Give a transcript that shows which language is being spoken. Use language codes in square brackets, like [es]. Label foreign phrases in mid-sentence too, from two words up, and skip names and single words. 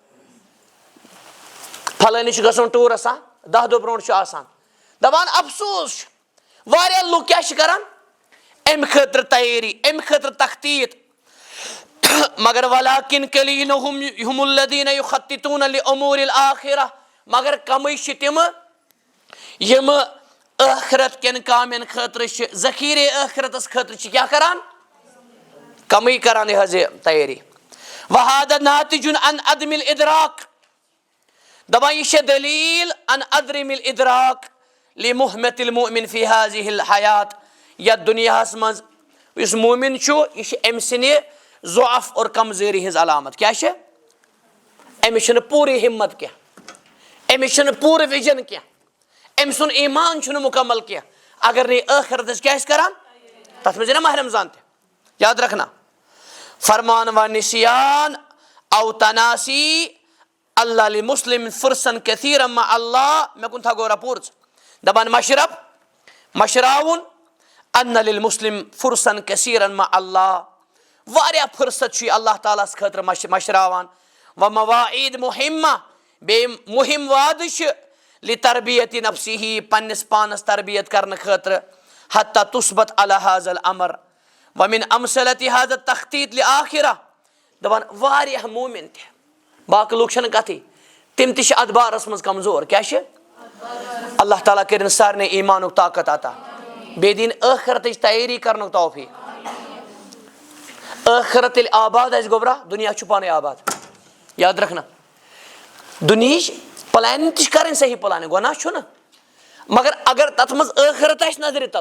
[ks] پھلٲنِس چھُ گژھُن ٹوٗرس 10 دۄہ برونٛٹھ چھُ آسان دپان افسوس چھُ واریاہ لُکھ کیٛاہ چھِ کران امہِ خٲطرٕ تیٲری امہِ خٲطرٕ تخطیط مگر [ar] ولکن قلیل هم الذین یخططون لامور الاخرہ [ks] مگر کمٕے چھِ تِم یِم ٲخرت کٮ۪ن کامٮ۪ن خٲطرٕ چھِ ذخیرے ٲخرتس خٲطرٕ چھِ کیٛاہ کران کمٕے کران یہِ حظ یہِ تیٲری [ar] وہذا ناتج عن عدم الادراک [ks] دپان یہِ چھےٚ دلیٖل [ar] عن عدم الادراک لمہمة المؤمن فی هذه الحیات [ks] یتھ دُنیاہس منٛز یُس مومِن چھُ یہِ چھِ أمۍ سٕنٛدِ ضعف اور کمزوری ہٕنٛز علامت کیٛاہ چھِ أمِس چھُنہٕ پوٗرٕ ہمت کینٛہہ أمِس چھُنہٕ پوٗرٕ وِجن کینٛہہ أمۍ سُنٛد ایمان چھُنہٕ مکمل کینٛہہ اگر نہٕ یہِ ٲخرتس کیٛاہ آسہِ کران تتھ منٛز یی نا ماہ رمضان تہِ یاد رکھنا فرمان [ar] و نسیان او تناسی اللہ لمسلم فرسن کثیرا مع اللہ [ks] مےٚ کُن تھاو گورا پوٗرٕ دپان مشراوُن [ar] ان للمسلم فرسن کثیرا مع اللہ [ks] واریاہ فرست چھُ یہِ اللہ تعالیٰ ہس خٲطرٕ مشراوان [ar] و مواعید مہمہ [ks] بیٚیہِ مہم وعدٕ چھِ [ar] لتربیت نفسہِ [ks] پننس پانس تربیت کرنہٕ خٲطرٕ [ar] حتیٰ تثبت علی هذا الامر ومن امثلۃ هذا التخطیط لآخرہ [ks] دپان واریاہ مومن تہِ باقٕے لُکھ چھنہٕ کتھٕے تِم تہِ چھِ اتھ بارس منٛز کمزور کیٛاہ چھِ اللہ تعالیٰ کٔرِنۍ سارنٕے ایمانُک طاقت عطا بیٚیہِ دِنۍ ٲخرتٕچ تیٲری کرنُک توفیٖق ٲخرت ییٚلہِ آباد آسہِ گوٚبرا دُنیا چھُ پانے آباد [ur] یاد رکھنا [ks] دُنہِچ پلاننگ تہِ چھِ کرٕنۍ صحیح پلاننگ گۄناہ چھُنہٕ مگر اگر تتھ منٛز ٲخرت آسہِ نظرِ تل